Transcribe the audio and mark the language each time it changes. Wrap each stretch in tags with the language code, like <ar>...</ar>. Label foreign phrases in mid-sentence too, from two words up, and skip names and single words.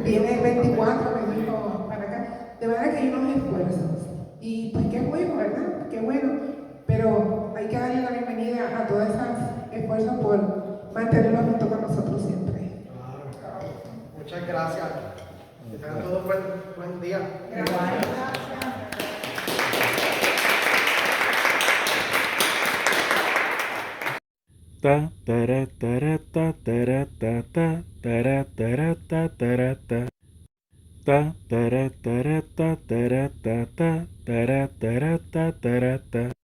<es>Viene el 24, me dijo, para acá. De verdad que hay unos esfuerzos. Y pues qué bueno, ¿verdad? Qué bueno. Pero hay que darle la bienvenida a todos esos esfuerzos por mantenerlos junto con nosotros siempre. Claro. Muchas gracias. Que tengan todos buen día. Ta tara tara ta tara ta ta tara tara ta tara ta ta tara tara ta tara ta ta tara tara ta tara ta</es>